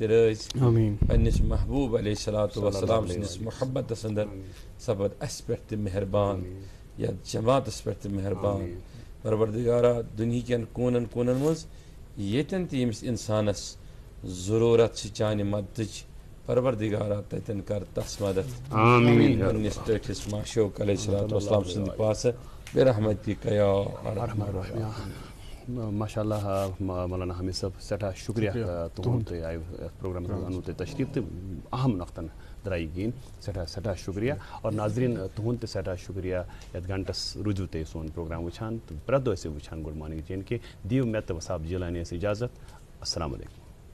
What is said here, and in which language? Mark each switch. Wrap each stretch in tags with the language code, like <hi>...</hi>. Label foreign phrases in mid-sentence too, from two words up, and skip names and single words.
<ks>تہِ رٲضۍ پننِس محبوٗب</ks> <ar>علیہ الصلوٰۃ والسلام</ar> <ks>سٕنٛدِس محبتس اندر سپد اَسہِ پٮ۪ٹھ تہِ مہربان یتھ جماعتس پٮ۪ٹھ تہِ مہربان پروردگارا دُنہیٖکٮ۪ن کوٗنن کوٗنن منٛز ییٚتٮ۪ن تہِ ییٚمِس اِنسانس ضروٗرت چھِ چانہِ مدتٕچ پروردگارا تتٮ۪ن کر تس مدد پننِس ٹٲٹھِس معشوق</ks> <ar>علیہ الصلوٰۃ والسلام</ar> <ks>سٕنٛدِ پاسہٕ بے رحمتک</ks> <ar>یا ارحم الراحمین</ar> <ks>ماشاء اللہ مولانا حامد صٲب سٮ۪ٹھاہ شُکریہ تُہُنٛد تُہۍ آیِو یَتھ پرٛوگرامَس منٛز اَنوٕ تۄہہِ تشریٖف تہٕ اہم نۄقطن درٛایہِ گیٖنۍ سٮ۪ٹھاہ شُکریہ اور ناظریٖن تُہُنٛد تہِ سٮ۪ٹھاہ شُکریہ یَتھ گھنٹس روٗزِو تُہۍ سون پرٛوگرام وٕچھان تہٕ پرٛٮ۪تھ دۄہ ٲسِو وٕچھان</ks> <en>good morning</en> <ks>جے اینڈ کے دِیِو مےٚ تہٕ وساب جیٖلانِیَس اِجازت</ks> <ar>السلام علیکُم</ar>